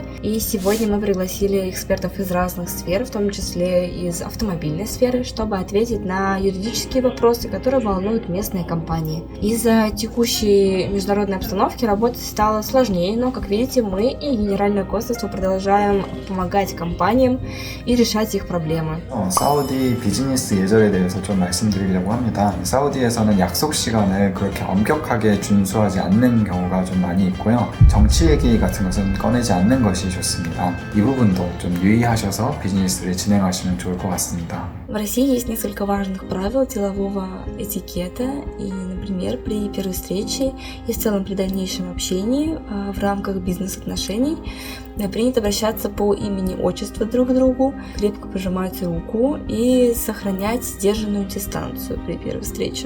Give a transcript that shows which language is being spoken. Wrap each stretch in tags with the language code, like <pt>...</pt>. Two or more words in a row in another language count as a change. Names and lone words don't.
<ru>И сегодня мы пригласили экспертов из разных сфер, в том числе из автомобильной сферы, чтобы ответить на юридические вопросы, которые волнуют местные компании. Из-за текущей международной обстановки работать стало сложнее, но, как видите, мы и Генеральное консульство продолжаем помогать компаниям и решать их проблемы.</ru> <ko>사우디 비즈니스 예절에 대해서 좀 말씀드리려고 합니다. 사우디에서는 약속 시간을 그렇게 엄격하게 준수하지 않는 경우가 좀 많이 있고요. 정치 얘기 같은 것은 꺼내지 않는 것이 좋습니다. 이 부분도 좀 유의하셔서 비즈니스를 진행하시면 좋을 것 같습니다.</ko> <ru>В России есть несколько важных правил делового этикета, и, например, при первой встрече и в целом при дальнейшем общении в рамках бизнес-отношений принято обращаться по имени-отчеству друг к другу, крепко пожимать руку и сохранять сдержанную дистанцию при первой встрече.</ru>